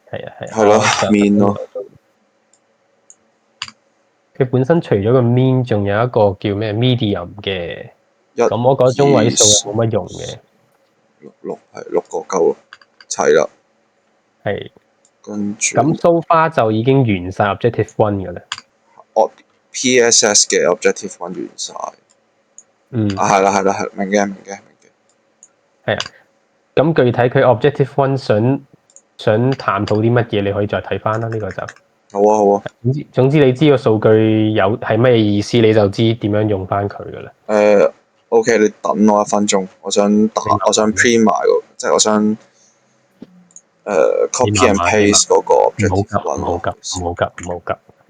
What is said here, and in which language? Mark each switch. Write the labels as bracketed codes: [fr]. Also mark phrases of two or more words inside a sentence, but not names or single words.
[yue] 係咯，mean 咯。佢本身除咗個 mean，仲有一個叫咩 medium 嘅，咁我覺得中位數係冇乜用嘅。 6個夠啦，齊啦。係。跟住。咁 [en] so far [yue] 就已經完晒 [en] objective one [yue] 嘅啦。 PSS 嘅 [en] objective one [yue] 完晒。係啦，明嘅。係啊。咁具體佢 [en] objective one [yue] 想探討啲乜嘢，你可以再睇翻啦。呢個就好啊。總之你知個數據係乜嘢意思，你就知點樣用翻佢噶啦。 OK， 你等我1分鐘，我想 print 埋個，即係我想 [en] copy and paste [yue] 嗰個 [en] objective one。 [yue] 唔好急。